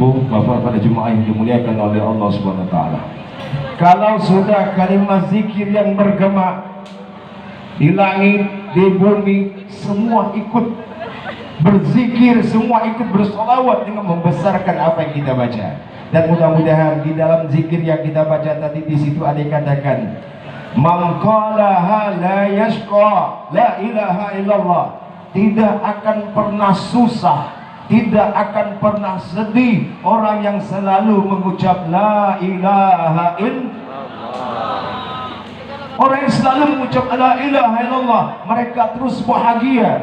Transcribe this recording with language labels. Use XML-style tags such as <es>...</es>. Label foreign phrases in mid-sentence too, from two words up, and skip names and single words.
<id>Bapak pada jemaah yang dimuliakan oleh Allah</id> <ar>سبحانه وتعالى.</ar> <id>Kalau sudah kalimat zikir yang bergema di langit, di bumi, semua ikut berzikir, semua ikut bersolawat dengan membesarkan apa yang kita baca. Dan mudah-mudahan di dalam zikir yang kita baca tadi, di situ ada yang katakan,</id> <ar>من قالها لا يشقى، لا إله إلا الله,</ar> <id>tidak akan pernah susah, tidak akan pernah sedih orang yang selalu mengucap</id> <ar>لا إله إلا الله.</ar> <id>Orang yang selalu mengucap</id> <ar>لا إله إلا الله,</ar> <id>mereka terus bahagia.</id>